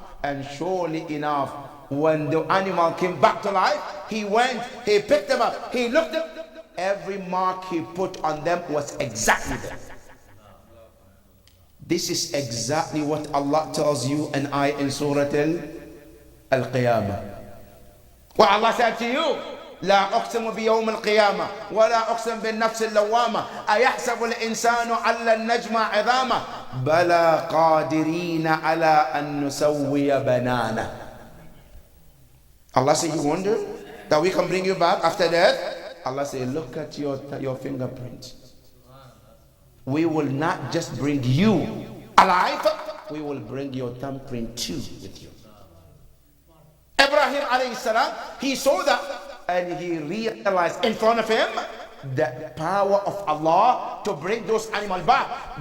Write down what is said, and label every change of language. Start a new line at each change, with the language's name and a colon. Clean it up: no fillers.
English: And surely enough, when the animal came back to life, he went, he picked them up, he looked at them, every mark he put on them was exactly there. This is exactly what Allah tells you and I in Surah Al-Qiyamah. What Allah said to you,
Arabic: لا أقسم بيوم القيامة ولا أقسم بالنفس اللوامة أيحسب الإنسان أن لن نجمع عظامه بلى قادرين على أن نسوي بنانه.
English: Allah said, you wonder that we can bring you back after death? Allah said, look at your fingerprint. We will not just bring you alive, we will bring your thumbprint too with you. Ibrahim alayhi salam, he saw that and he realized in front of him the power of Allah to bring those animals back.